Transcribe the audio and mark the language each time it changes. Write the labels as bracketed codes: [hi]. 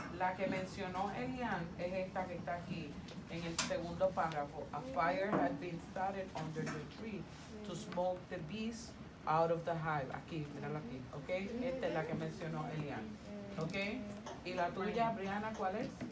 [es] La que mencionó Elian es esta que está aquí en el segundo párrafo. [en] A fire had been started under the tree to smoke the bees out of the hive. [es] Aquí, mírala aquí, ¿ok? Esta es la que mencionó Elian, ¿ok? ¿Y la tuya, Brianna, cuál es?